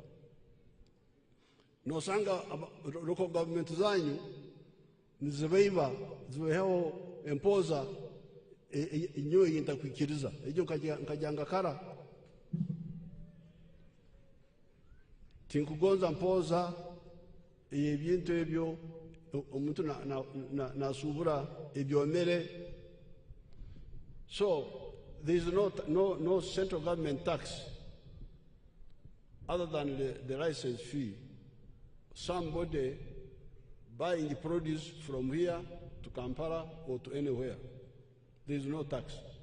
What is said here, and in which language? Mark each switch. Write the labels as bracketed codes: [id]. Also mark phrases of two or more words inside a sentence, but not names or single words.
[ttj] Nosanga local government zanyu zibeho empoza inyo yintakwikiriza ejo nkajanga kara tinkugonza mpoza ebintu ebyo omuntu nasubura ebyomere. [en] So there is no central government tax other than the license fee. Somebody buying the produce from here to Kampala or to anywhere, there is no tax.